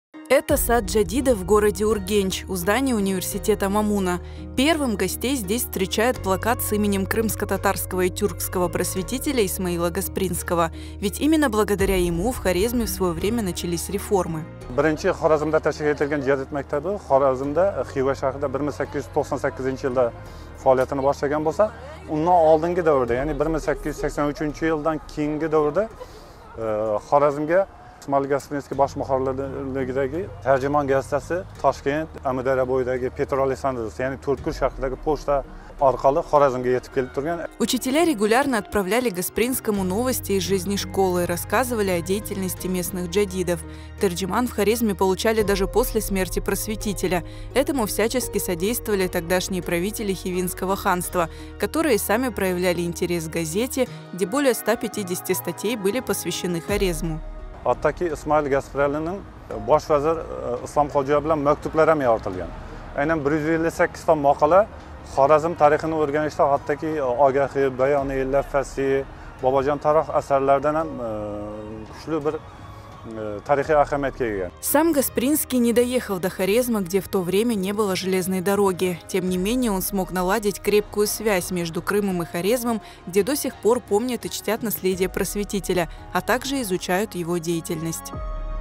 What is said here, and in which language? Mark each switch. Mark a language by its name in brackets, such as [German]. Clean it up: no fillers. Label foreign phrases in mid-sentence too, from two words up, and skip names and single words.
[Russian] Это сад Джадида в городе Ургенч, у здания университета Мамуна. Первым гостей здесь встречает плакат с именем крымско-татарского и тюркского просветителя Исмаила Гаспринского. Ведь именно благодаря ему в Хорезме в свое время начались реформы. [Uzbek] Birinchi Xorazmda tashkil etilgan Jadid maktabi Xorazmda Xiva shahrida 1898-yilda faoliyatini boshlagan bo'lsa, undan oldingi davrda, ya'ni 1883-yildan keyingi davrda Xorazmga Ismoil Gasprinskiy bosh muharrirligidagi tarjimon gazetasi Toshkent, Amudara bo'yidagi Petr Alexandrovsk, ya'ni To'rtko'l shahridagi pochta orqali Xorazmga yetib kelib turgan. [Russian] Учителя регулярно отправляли Гаспринскому новости из жизни школы, рассказывали о деятельности местных джадидов. Тарджиман в Хорезме получали даже после смерти просветителя. Этому всячески содействовали тогдашние правители Хивинского ханства, которые сами проявляли интерес к газете, где более 150 статей были посвящены Хорезму. [Uzbek] Hattoki Ismoil Gasprinning bosh vazir Islom Xo'jayev bilan maktublar ham yoritilgan. Aynan 158 ta maqola Xorazm tarixini o'rganishda, hattoki Ogahiy, Bayoni, Lafasi, Bobojon Taroq asarlaridan ham kuchli bir tarixiy ahamiyatga ega. [Russian] Сам Гаспринский не доехал до Хорезма, где в то время не было железной дороги. Тем не менее, он смог наладить крепкую связь между Крымом и Хорезмом, где до сих пор помнят и чтят наследие просветителя, а также изучают его деятельность.